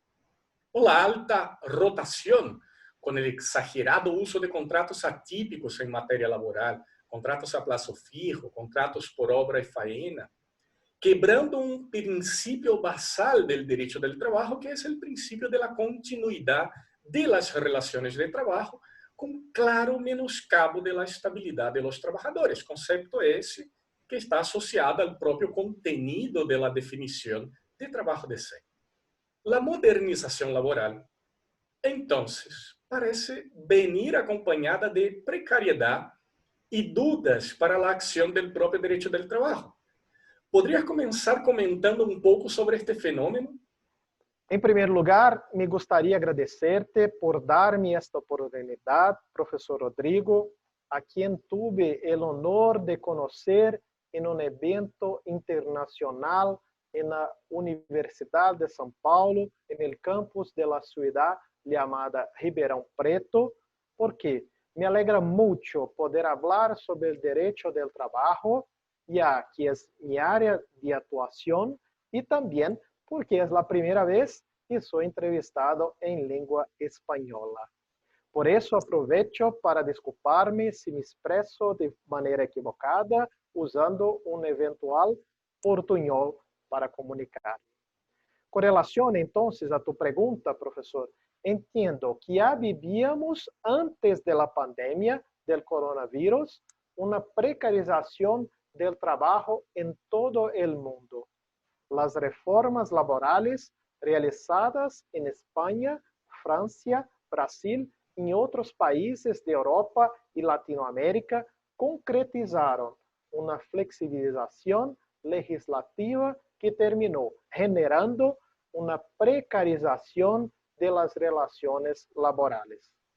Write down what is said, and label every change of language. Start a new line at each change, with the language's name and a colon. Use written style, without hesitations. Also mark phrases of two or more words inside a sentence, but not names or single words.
Spanish: O la alta rotación, con el exagerado uso de contratos atípicos en materia laboral, contratos a plazo fijo, contratos por obra y faena, quebrando un principio basal del derecho del trabajo, que es el principio de la continuidad de las relaciones de trabajo, con claro menoscabo de la estabilidad de los trabajadores, concepto ese que está asociado al propio contenido de la definición de trabajo decente. La modernización laboral, entonces, parece venir acompañada de precariedad y dudas para la acción del propio derecho del trabajo. ¿Podrías comenzar comentando un poco sobre este fenómeno?
Portuguese: Em primeiro lugar, me gostaria de agradecerte por dar-me esta oportunidade, professor Rodrigo, a quem tuve o honor de conhecer em um evento internacional na Universidade de São Paulo, no campus da cidade chamada Ribeirão Preto, porque me alegra muito poder falar sobre o direito do trabalho, já que é minha área de atuação, e também porque é a primeira vez que sou entrevistado em língua espanhola. Por isso, aproveito para desculpar-me se me expresso de maneira equivocada, usando um eventual portunhol para comunicar. Com relação, então, a tu pergunta, professor,
Spanish: entiendo que ya vivíamos antes de la pandemia del coronavirus una precarización del trabajo en todo el mundo. Las reformas laborales realizadas en España, Francia, Brasil y otros países de Europa y Latinoamérica concretizaron una flexibilización legislativa que terminó generando una precarización de las relaciones laborales.